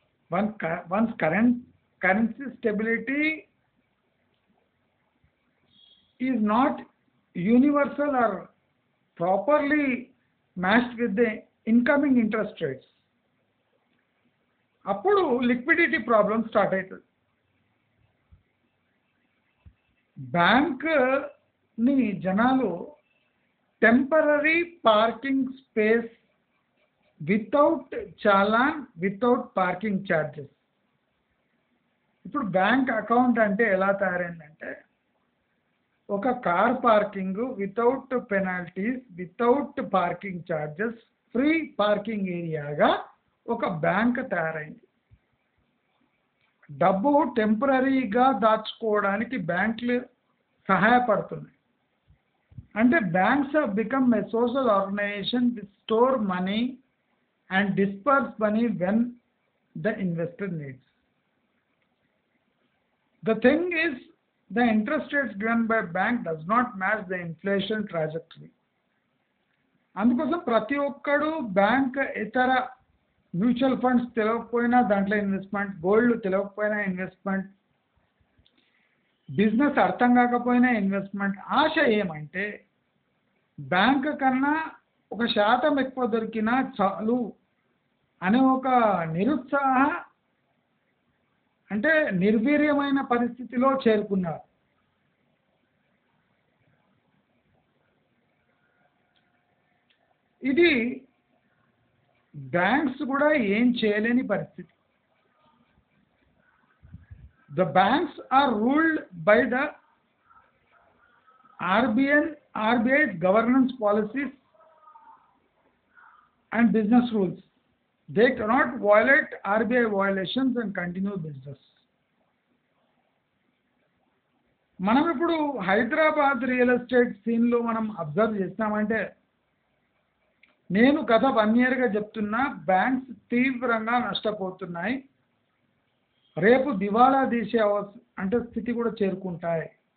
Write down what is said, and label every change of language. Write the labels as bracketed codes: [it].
[en] Once currency stability is not universal or properly matched with the incoming interest rates, [te] అప్పుడు liquidity problem start అవుతుంది. బ్యాంక్ని జనాలు temporary parking space without challan, without parking charges. ఇప్పుడు bank account అంటే ఎలా తయారైందంటే ఒక car parking without penalties, without parking charges, free parking ఏరియాగా ఒక bank తయారైంది. డబ్బు టెంపరీగా దాచుకోవడానికి బ్యాంకులు సహాయపడుతున్నాయి. అంటే banks [en] have become a social organization which store money and disperse money when the investor needs. The thing is, the interest rates given by bank does not match the inflation trajectory. [te] అందుకోసం ప్రతి ఒక్కడు bank ఇతర mutual funds తెలియకపోయినా దాంట్లో investment, gold తెలియకపోయినా investment, business అర్థం కాకపోయినా investment. ఆశ ఏమంటే బ్యాంక్ కన్నా 1% ఎక్కువ దొరికినా చాలు అనే ఒక నిరుత్సాహ అంటే నిర్వీర్యమైన పరిస్థితిలో చేరుకున్నారు. ఇది బ్యాంక్స్ కూడా ఏం చేయలేని పరిస్థితి. [en] The banks are ruled by the RBI's governance policies and business rules. They cannot violate RBI violations and continue business. [te] మనం ఇప్పుడు హైదరాబాద్ రియల్ ఎస్టేట్ సీన్లో మనం అబ్జర్వ్ చేస్తామంటే నేను గత 1 yearగా చెప్తున్నా బ్యాంక్స్ తీవ్రంగా నష్టపోతున్నాయి. రేపు దివాళా తీసే అంటే స్థితి కూడా చేరుకుంటాయి.